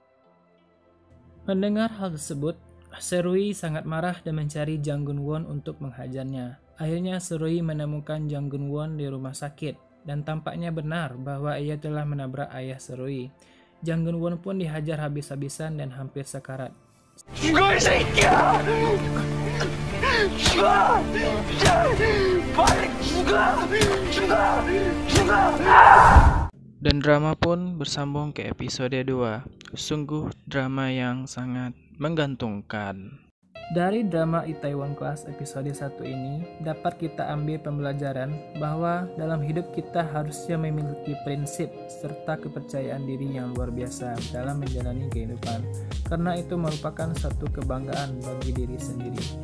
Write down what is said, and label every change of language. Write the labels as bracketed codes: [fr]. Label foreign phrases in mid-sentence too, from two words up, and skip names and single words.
[id] Mendengar hal tersebut, Serui sangat marah dan mencari Jang Gun-won untuk menghajarnya. Akhirnya Serui menemukan Jang Gun-won di rumah sakit dan tampaknya benar bahwa ia telah menabrak ayah Serui. Jang Gun-won pun dihajar habis-habisan dan hampir sekarat. [ko] 죽어 이 새끼야! 죽어! 빨리 죽어! [id] Dan drama pun bersambung ke episode 2. Sungguh drama yang sangat menggantungkan. Dari drama Itaewon Class episode 1 ini, dapat kita ambil pembelajaran bahwa dalam hidup kita harusnya memiliki prinsip serta kepercayaan diri yang luar biasa dalam menjalani kehidupan, karena itu merupakan satu kebanggaan bagi diri sendiri.